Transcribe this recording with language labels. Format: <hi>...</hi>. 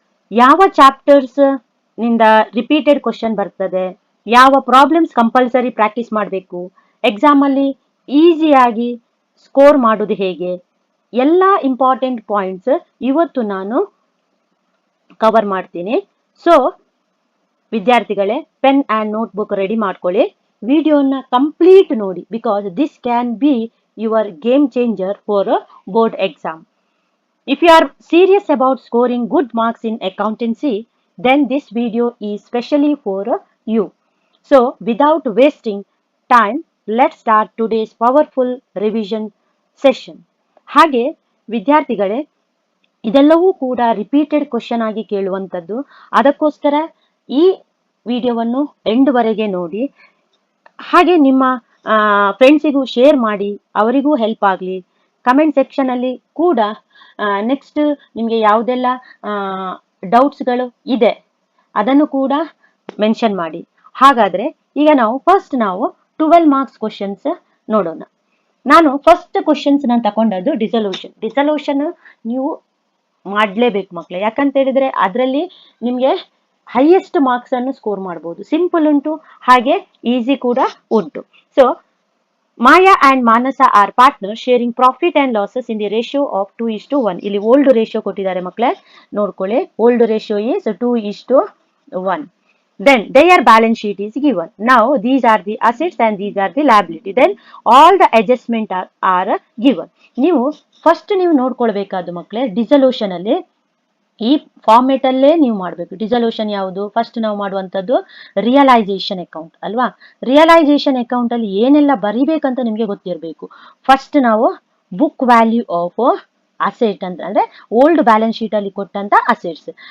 <kn>ಯಾವ ಚಾಪ್ಟರ್ಸ್ ನಿಂದ repeated question ಬರ್ತದೆ, ಯಾವ ಪ್ರಾಬ್ಲಮ್ಸ್ ಕಂಪಲ್ಸರಿ ಪ್ರಾಕ್ಟೀಸ್ ಮಾಡಬೇಕು, ಎಕ್ಸಾಮ್ ಅಲ್ಲಿ ಈಸಿಯಾಗಿ ಸ್ಕೋರ್ ಮಾಡೋದು ಹೇಗೆ, ಎಲ್ಲ ಇಂಪಾರ್ಟೆಂಟ್ ಪಾಯಿಂಟ್ಸ್ ಇವತ್ತು ನಾನು ಕವರ್ ಮಾಡ್ತೀನಿ. ಸೊ ವಿದ್ಯಾರ್ಥಿಗಳೇ, ಪೆನ್ ಆ್ಯಂಡ್ ನೋಟ್ಬುಕ್ ರೆಡಿ ಮಾಡ್ಕೊಳ್ಳಿ. ವಿಡಿಯೋನ ಕಂಪ್ಲೀಟ್ ನೋಡಿ</kn> <en>Because this can be your game changer for board exam. If you are serious about scoring good marks in accountancy, then this video is specially for you. So, without wasting time, let's start today's powerful revision session.</en> <kn>ಹಾಗೆ ವಿದ್ಯಾರ್ಥಿಗಳೇ, ಇದೆಲ್ಲವೂ ಕೂಡ repeated question ಆಗಿ ಕೇಳುವಂಥದ್ದು. ಅದಕ್ಕೋಸ್ಕರ ಈ ವಿಡಿಯೋವನ್ನು ಎಂಡ್ವರೆಗೆ ನೋಡಿ. ಹಾಗೆ ನಿಮ್ಮ ಫ್ರೆಂಡ್ಸಿಗೂ ಶೇರ್ ಮಾಡಿ, ಅವರಿಗೂ ಹೆಲ್ಪ್ ಆಗಲಿ. ಕಮೆಂಟ್ ಸೆಕ್ಷನ್ ಅಲ್ಲಿ ಕೂಡ ನೆಕ್ಸ್ಟ್ ನಿಮಗೆ ಯಾವುದೆಲ್ಲ ಡೌಟ್ಸ್ಗಳು ಇದೆ ಅದನ್ನು ಕೂಡ ಮೆನ್ಷನ್ ಮಾಡಿ. ಹಾಗಾದ್ರೆ ಈಗ ನಾವು 12 ಮಾರ್ಕ್ಸ್ ಕ್ವಶನ್ಸ್ ನೋಡೋಣ. ನಾನು ಫಸ್ಟ್ ಕ್ವಶನ್ಸ್ ನಾನು ತಗೊಂಡದ್ದು ಡಿಸಲ್ಯೂಷನ್ ನೀವು ಮಾಡಲೇಬೇಕು ಮಕ್ಕಳೇ. ಯಾಕಂತ ಹೇಳಿದ್ರೆ ಅದರಲ್ಲಿ ನಿಮಗೆ ಹೈಯೆಸ್ಟ್ ಮಾರ್ಕ್ಸ್ ಅನ್ನು ಸ್ಕೋರ್ ಮಾಡಬಹುದು. ಸಿಂಪಲ್ ಉಂಟು, ಹಾಗೆ ಈಸಿ ಕೂಡ ಉಂಟು.</kn> <en>So Maya and Manasa are partners sharing profit and losses in the ratio of 2:1.</en> <kn>ಇಲ್ಲಿ ಓಲ್ಡ್ ರೇಷಿಯೋ ಕೊಟ್ಟಿದ್ದಾರೆ ಮಕ್ಕಳೇ, ನೋಡ್ಕೊಳ್ಳಿ.</kn> <en>Old ratio is 2:1. Then their balance sheet is given. Now these are the assets and these are the liability. Then all the adjustment are given.</en> <kn>ನೀವು first ನೀವು ನೋಡ್ಕೊಳ್ಬೇಕಾದ್ದು ಮಕ್ಕಳೇ, dissolution ಅಲ್ಲಿ ಈ format ಅಲ್ಲೇ ನೀವು ಮಾಡಬೇಕು. ಡಿಸಲ್ಯೂಷನ್ ಯಾವುದು? ಫಸ್ಟ್ ನಾವು ಮಾಡುವಂಥದ್ದು ರಿಯಲೈಸೇಷನ್ ಅಕೌಂಟ್ ಅಲ್ವಾ? ರಿಯಲೈಸೇಷನ್ ಅಕೌಂಟ್ ಅಲ್ಲಿ ಏನೆಲ್ಲ ಬರಿಬೇಕಂತ ನಿಮಗೆ ಗೊತ್ತಿರಬೇಕು. ಫಸ್ಟ್ ನಾವು ಬುಕ್ ವ್ಯಾಲ್ಯೂ ಆಫ್ ಅಸೆಟ್ ಅಂದ್ರೆ ಓಲ್ಡ್ ಬ್ಯಾಲೆನ್ಸ್ ಶೀಟ್ ಅಲ್ಲಿ ಕೊಟ್ಟಂತ ಅಸೆಟ್ಸ್.</kn>